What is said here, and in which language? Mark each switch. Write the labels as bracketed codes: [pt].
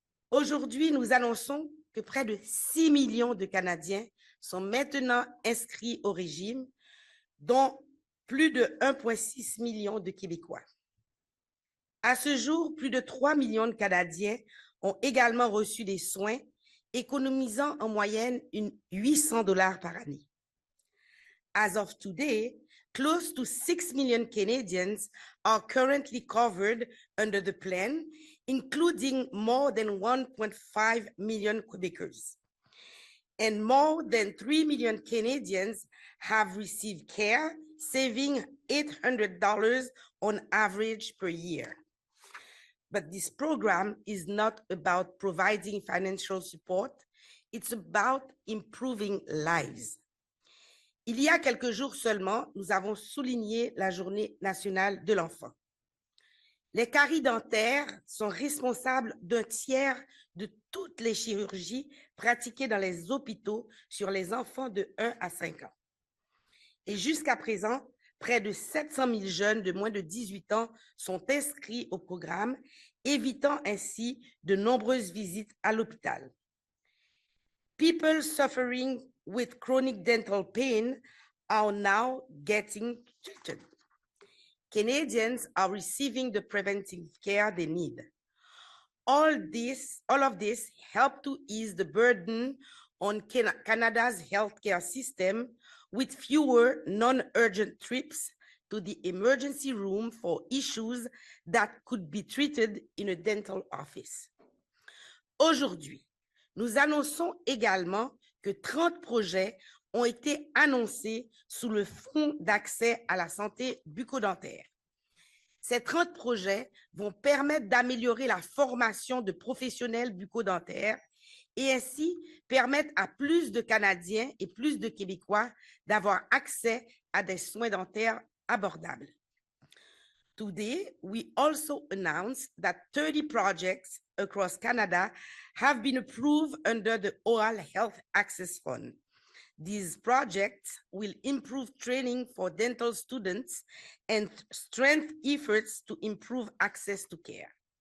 [fr] Aujourd'hui, nous annonçons que près de 6 millions de Canadiens sont maintenant inscrits au régime, dont plus de 1,6 million de Québécois. À ce jour, plus de 3 millions de Canadiens ont également reçu des soins, économisant en moyenne 800 $ par année. [en] As of today, close to 6 million Canadians are currently covered under the plan, including more than 1.5 million Quebecers. And more than 3 million Canadians have received care, saving $800 on average per year. But this program is not about providing financial support, it's about improving lives. [fr] Il y a quelques jours seulement, nous avons souligné la Journée nationale de l'enfant. Les caries dentaires sont responsables d'un tiers de toutes les chirurgies pratiquées dans les hôpitaux sur les enfants de 1 à 5 ans. Et jusqu'à présent, près de 700 000 jeunes de moins de 18 ans sont inscrits au programme, évitant ainsi de nombreuses visites à l'hôpital. [en] People suffering with chronic dental pain are now getting treated. Canadians are receiving the preventive care they need. All of this help to ease the burden on Canada's healthcare system with fewer non-urgent trips to the emergency room for issues that could be treated in a dental office. [fr] Aujourd'hui, nous annonçons également que 30 projets ont été annoncés sous le Fonds d'accès à la santé bucco-dentaire. Ces 30 projets vont permettre d'améliorer la formation de professionnels bucco-dentaires et ainsi permettre à plus de Canadiens et plus de Québécois d'avoir accès à des soins dentaires abordables. [en] Today, we also announced that 30 projects across Canada have been approved under the Oral Health Access Fund. These projects will improve training for dental students and strengthen efforts to improve access to care.